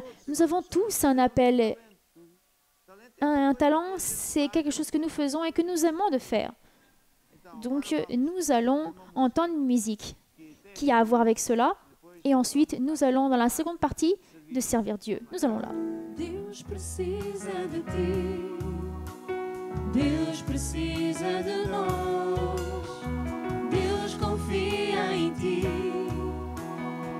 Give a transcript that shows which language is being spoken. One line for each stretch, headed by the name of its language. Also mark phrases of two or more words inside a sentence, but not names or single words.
French: Nous avons tous un appel. Un talent, c'est quelque chose que nous faisons et que nous aimons de faire. Donc, nous allons entendre une musique qui a à voir avec cela. Et ensuite, nous allons dans la seconde partie de servir Dieu. Nous allons là.
Portuguese: Deus precisa de ti. Deus precisa de nós. Deus confia em ti.